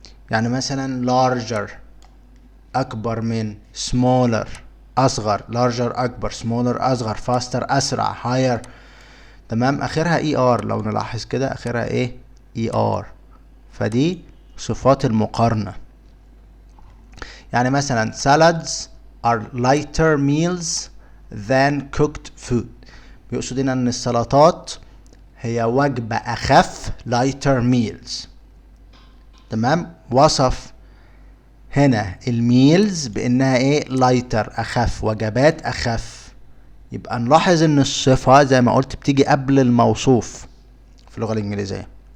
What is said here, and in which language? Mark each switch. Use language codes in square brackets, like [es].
[ar] يعني مثلا larger اكبر من، smaller اصغر، larger اكبر، smaller اصغر، faster اسرع، higher. تمام. اخرها er، لو نلاحظ كده اخرها er. فدي صفات المقارنة. يعني مثلا [en] salads are lighter meals than cooked food. [ar] بيقصد هنا ان السلطات هي وجبة اخف، [en] lighter meals. [ar] تمام. وصف هنا الميلز بانها lighter اخف، وجبات اخف. يبقى نلاحظ ان الصفة زي ما قلت بتيجي قبل الموصوف في اللغة الانجليزية.